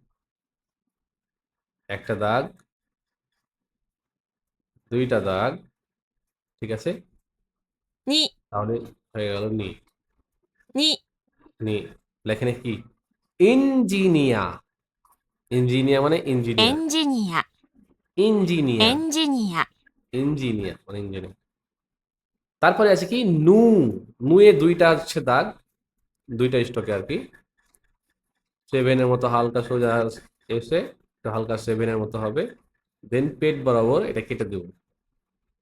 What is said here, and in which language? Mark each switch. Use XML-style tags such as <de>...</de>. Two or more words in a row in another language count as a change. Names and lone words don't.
<bn>একটা দাগ, 2টা দাগ, ঠিক আছে,</bn> <ja>に、</ja> <bn>তাহলে হয়ে গেল নি।</bn> <ja>に、</ja> <bn>নি লেখেনে কি? ইঞ্জিনিয়া। ইঞ্জিনিয়া মানে</bn> <ja>エ</ja> <bn>ইঞ্জিনিয়ার।</bn> <ja>ンジニア、</ja> <bn>ইঞ্জিনিয়া,</bn> <ja>エンジニア、</ja> <bn>ইঞ্জিনিয়ার মানে ইঞ্জিনিয়ার। তারপরে আছে কি? নু। নু এ 2টা হচ্ছে দাগ, 2টা স্টকে আর কি। 7-এর মতো হালকা সোজা এসে একটু হালকা 7-এর মতো হবে, দেন পেট বরাবর এটা কেটে দেব।</bn>